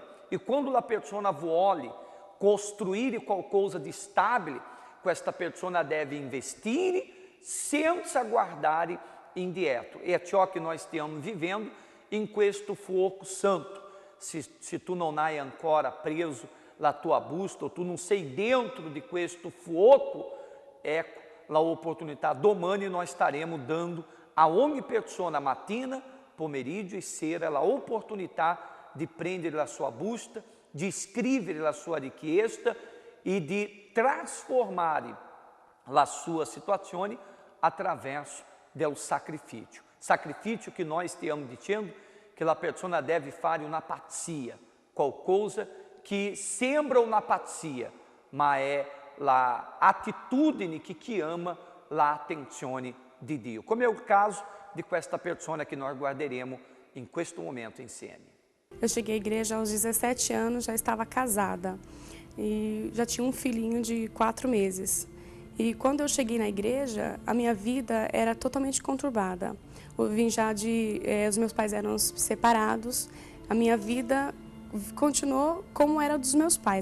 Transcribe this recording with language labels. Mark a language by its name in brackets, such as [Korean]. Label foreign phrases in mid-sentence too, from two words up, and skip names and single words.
[Italian] E quando la persona vuole costruire qualcosa di stabile, questa persona deve investire senza guardare indietro. E é ciò che noi stiamo vivendo in questo fuoco santo. Se tu non hai ancora preso la tua busta, [Portuguese] ou tu não sei dentro de [Italian] questo fuoco, ecco la opportunità. Domani [Portuguese] nós estaremos dando [Italian] a ogni persona mattina, pomeriggio e sera la opportunità di prendere la sua busta, di scrivere la sua richiesta e di trasformare la sua situazione attraverso del sacrifício. [Portuguese] Sacrifício que nós [Italian] stiamo dicendo che la persona deve fare una pazzia, qualcosa que sembra una pazzia, ma è la attitudine che chiama la attenzione di Dio, come è il caso di questa persona che nós guarderemo in questo momento insieme. [Portuguese] Eu cheguei à igreja aos 17 anos, já estava casada e já tinha um filhinho de 4 meses. E quando eu cheguei na igreja, a minha vida era totalmente conturbada. Eu vim já os meus pais eram separados, a minha vida continuou como era dos meus pais.